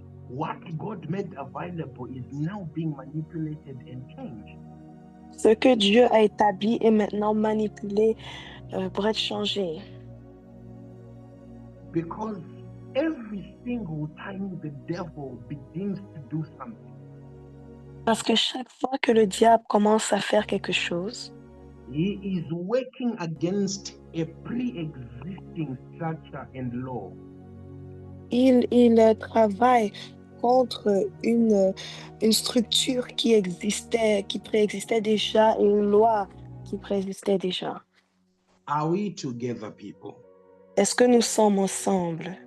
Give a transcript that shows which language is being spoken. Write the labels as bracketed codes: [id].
[en] What God made available is now being manipulated and changed. [fr] Ce que Dieu a établi est maintenant manipulé pour être changé. [en] Because every single time the devil begins to do something, [fr] Parce que chaque fois que le diable commence à faire quelque chose, [en] he is working against a pre-existing structure and law. [fr] il travaille contre une structure qui préexistait déjà et une loi qui préexistait déjà. [en] Are we together, people? [fr] Est-ce que nous sommes ensemble?